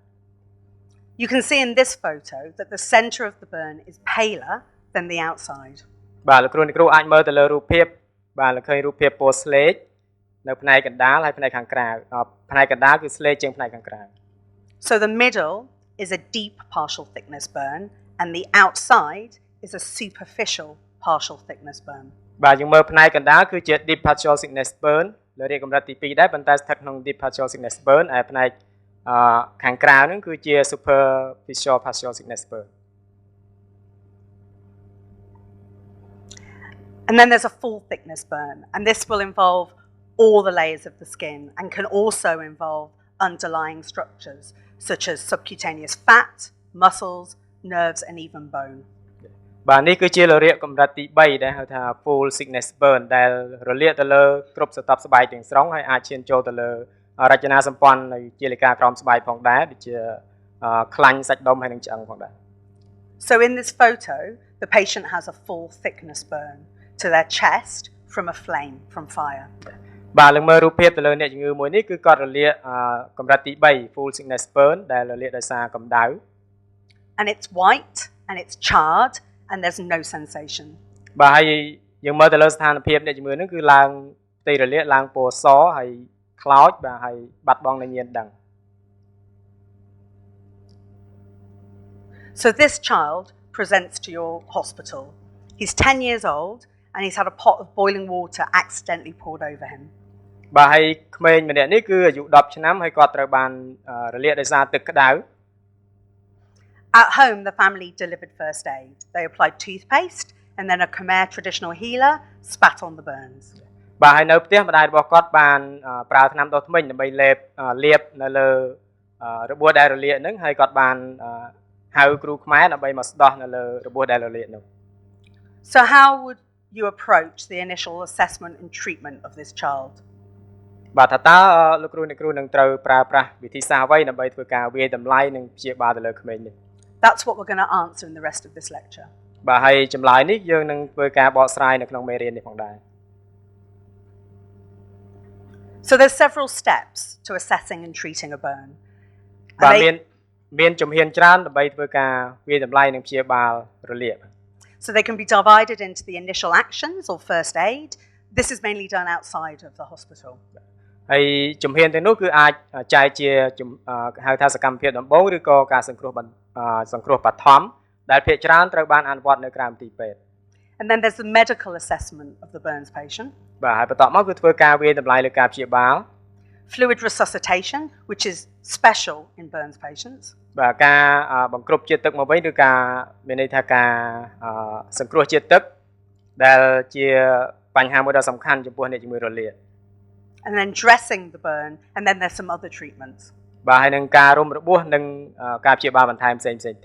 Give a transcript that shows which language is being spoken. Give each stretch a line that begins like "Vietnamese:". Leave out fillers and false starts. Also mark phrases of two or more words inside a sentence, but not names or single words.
English: You can see in this photo that the center of the burn is paler than the outside.
Khmer: បាទលោកគ្រូអ្នកគ្រូអាចមើលទៅលើរូបភាពបាទលោកឃើញរូបភាពពណ៌ស្លេកនៅផ្នែកកណ្ដាលហើយផ្នែកខាងក្រៅផ្នែកកណ្ដាលគឺស្លេកជាងផ្នែកខាងក្រៅ
English: So the middle is a deep partial thickness burn and the outside is a superficial partial thickness burn.
Khmer: បាទយើងមើលផ្នែកកណ្ដាលគឺជា
English: deep partial thickness burn
Khmer: លើរាកកម្រិតទី2ដែរប៉ុន្តែស្ថិតក្នុង
English: deep partial thickness burn
Khmer: ហើយផ្នែកខាងក្រៅហ្នឹងគឺជា
English: superficial partial thickness burn. And then there's a full thickness burn, and this will involve all the layers of the skin and can also involve underlying structures such as subcutaneous fat, muscles, nerves and even bone.
Khmer: បាទនេះគឺជារលាកកម្រិតទី3ដែលហៅថា
English: full thickness burn
Khmer: ដែលរលាកទៅលើគ្រប់ស្រទាប់ស្បែកទាំងស្រុងហើយអាចឈានចូលទៅលើរចនាសម្ព័ន្ធនៃជាលិកាក្រោមស្បែកផងដែរដូចជាខ្លាញ់សាច់ដុំហើយនិងឆ្អឹងផងដែរ
English: So in this photo, the patient has a full thickness burn to their chest from a flame from fire.
Khmer: បាទលើមើលរូបភាពទៅលើអ្នកជំងឺមួយនេះគឺគាត់រលាកកម្រិតទី3
English: full thickness burn
Khmer: ដែលរលាកដោយសារកម្ដៅ
English: And it's white and it's charred and there's no sensation.
Khmer: បាទហើយយើងមើលទៅលើស្ថានភាពអ្នកជំងឺហ្នឹងគឺឡើងផ្ទៃរលាកឡើងពណ៌សហើយខ្លោចបាទហើយបាត់បង់នៅញៀនដឹង
English: So this child presents to your hospital. He's 10 years old and he's had a pot of boiling water accidentally poured over him.
Khmer: បាទហើយក្មេងម្នាក់នេះគឺអាយុ10ឆ្នាំហើយគាត់ត្រូវបានរលាកដោយសារទឹកក្តៅ
English: At home, the family delivered first aid. They applied toothpaste and then a Khmer traditional healer spat on the burns.
Khmer: បាទហើយនៅផ្ទះម្ដាយរបស់គាត់បានប្រើថ្នាំដុសធ្មេញដើម្បីលាបនៅលើរបួសដែលរលាកហ្នឹងហើយគាត់បានហៅគ្រូខ្មែរដើម្បីមកស្ដោះនៅលើរបួសដែលរលាកនោះ
English: So how would you approach the initial assessment and treatment of this child?
Khmer: បាទថាតើលោកគ្រូអ្នកគ្រូនឹងត្រូវប្រើប្រាស់វិធីសាស្ត្រអ្វីដើម្បីធ្វើការវាយតម្លៃនិងព្យាបាលទៅលើក្មេងនេះ
English: That's what we're going to answer in the rest of this lecture.
Khmer: បាទហើយចម្លើយនេះយើងនឹងធ្វើការបកស្រាយនៅក្នុងមេរៀននេះផងដែរ
English: So there's several steps to assessing and treating a burn.
Khmer: បាទមានជំហានច្រើនដើម្បីធ្វើការវាយតម្លៃនិងព្យាបាលរលាក
English: So they can be divided into the initial actions or first aid. This is mainly done outside of the hospital.
Khmer: ហើយជំហានទាំងនោះគឺអាចចែកជាហៅថាសកម្មភាពដំបូងឬក៏ការសង្គ្រោះបឋមដែលភាគច្រើនត្រូវបានអនុវត្តនៅក្រៅមន្ទីរពេទ្យ
English: And then there's the medical assessment of the burns patient.
Khmer: បាទហើយបន្ទាប់មកគឺធ្វើការវាយតម្លៃលើការព្យាបាល
English: Fluid resuscitation, which is special in burns patients.
Khmer: បាទការបង្គ្រប់ជាតិទឹកមកវិញឬការមានន័យថាការសង្គ្រោះជាតិទឹកដែលជាបញ្ហាមួយដ៏សំខាន់ចំពោះអ្នកជំងឺរលាក
English: And then dressing the burn, and then there's some other treatments.
Khmer: បាទហើយនឹងការរុំរបួសនិងការព្យាបាលបន្ថែមផ្សេងៗទៀត